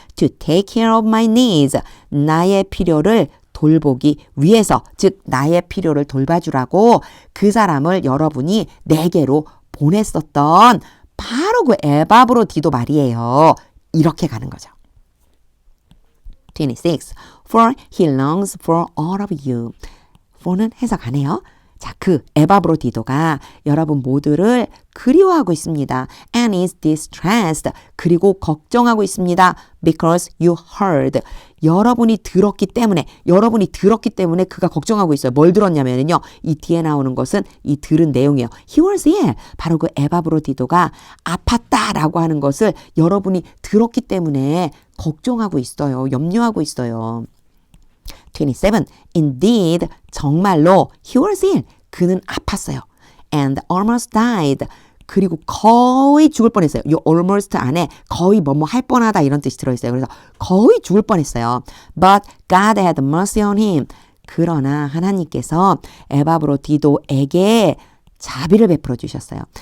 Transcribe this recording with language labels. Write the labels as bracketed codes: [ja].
[en] To take care of my needs [ko] 나의 필요를 돌보기 위해서 즉 나의 필요를 돌봐주라고 그 사람을 여러분이 내게로 보냈었던 바로 그 에바브로디도 말이에요. 이렇게 가는 거죠. 26. [en] For he longs for all of you. [ko] for는 해석 안 해요. 자, 그 에바브로디도가 여러분 모두를 그리워하고 있습니다. [en] And is distressed. [ko] 그리고 걱정하고 있습니다. [en] Because you heard. [ko] 여러분이 들었기 때문에 그가 걱정하고 있어요. 뭘 들었냐면요. 이 뒤에 나오는 것은 이 들은 내용이에요. [en] He was ill. [ko] 바로 그 에바브로디도가 아팠다라고 하는 것을 여러분이 들었기 때문에 걱정하고 있어요. 염려하고 있어요. 27. [en] Indeed, [ko] 정말로 [en] he was ill. [ko] 그는 아팠어요. [en] And almost died. [ko] 그리고 거의 죽을 뻔했어요. 이 almost 안에 거의 뭐뭐 할 뻔하다 이런 뜻이 들어있어요. 그래서 거의 죽을 뻔했어요. [en] But God had mercy on him. [ko] 그러나 하나님께서 에바브로디도에게 자비를 베풀어 주셨어요.